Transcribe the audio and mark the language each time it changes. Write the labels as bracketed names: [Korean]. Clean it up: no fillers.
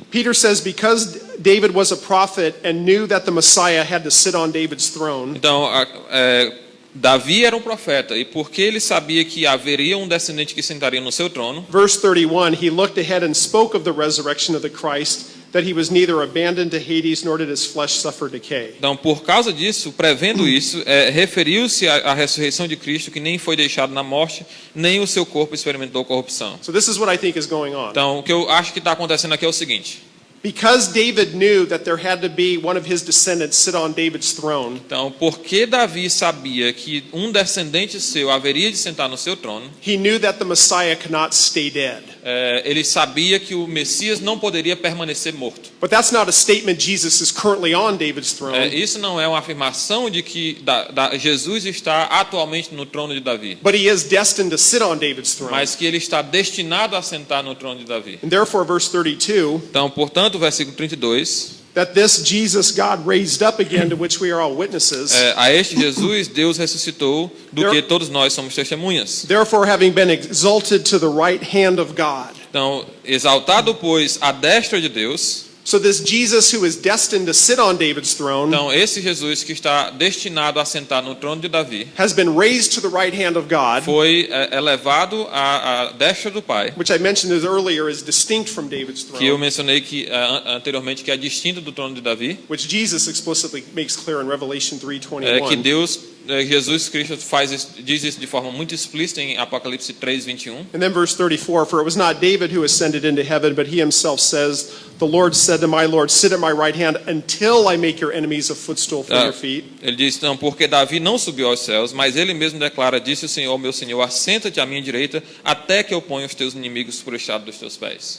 [English] Peter says because David was a prophet and knew that the Messiah had to sit on David's throne. [Portuguese] Então, Davi era um profeta, e porque ele sabia que haveria um descendente que sentaria no seu trono. [English] Verse 31, he looked ahead and spoke of the resurrection of the Christ, that he was neither abandoned to Hades nor did his flesh suffer decay. [Portuguese] Então, por causa disso, prevendo isso, referiu-se à ressurreição de Cristo, que nem foi deixado na morte, nem o seu corpo experimentou corrupção. [English] So this is what I think is going on. [Portuguese] Então, o que eu acho que está acontecendo aqui é o seguinte: [English] because David knew that there had to be one of his descendants sit on David's throne. [Portuguese] Então, porque Davi sabia que um descendente seu haveria de sentar no seu trono, [English] he knew that the Messiah could not stay dead. [Portuguese] Ele sabia que o Messias não poderia permanecer morto. [English] But that's not a statement Jesus is currently on David's throne. [Portuguese] Isso não é uma afirmação de que Jesus está atualmente no trono de Davi. [English] But he is destined to sit on David's throne. [Portuguese] Mas que ele está destinado a sentar no trono de Davi. [English] And therefore, verse 32. [Portuguese] Então, portanto, o versículo 32. [English] That this Jesus God raised up again, to which we are all witnesses. [Portuguese] A este Jesus Deus ressuscitou, do que todos nós somos testemunhas. [English] Therefore, having been exalted to the right hand of God. [Portuguese] Então, exaltado, pois, à destra de Deus. [English] So this Jesus who is destined to sit on David's throne, [Portuguese] então, esse Jesus que está destinado a sentar no trono de Davi, [English] has been raised to the right hand of God, [Portuguese] foi elevado à destra do Pai, [English] which I mentioned earlier is distinct from David's throne, [Portuguese] que eu mencionei anteriormente que é distinto do trono de Davi, [English] which Jesus explicitly makes clear in Revelation 3:21. [Portuguese] Que Jesus Cristo diz isso de forma muito explícita em Apocalipse 3:21. [English] And then verse 34, for it was not David who ascended into heaven, but he himself says, the Lord said to my Lord, sit at my right hand until I make your enemies a footstool for your feet. [Portuguese] Ele diz, não, porque Davi não subiu aos céus, mas ele mesmo declara, disse o Senhor, meu Senhor, assenta-te à minha direita, até que eu ponha os teus inimigos por estrado dos teus pés.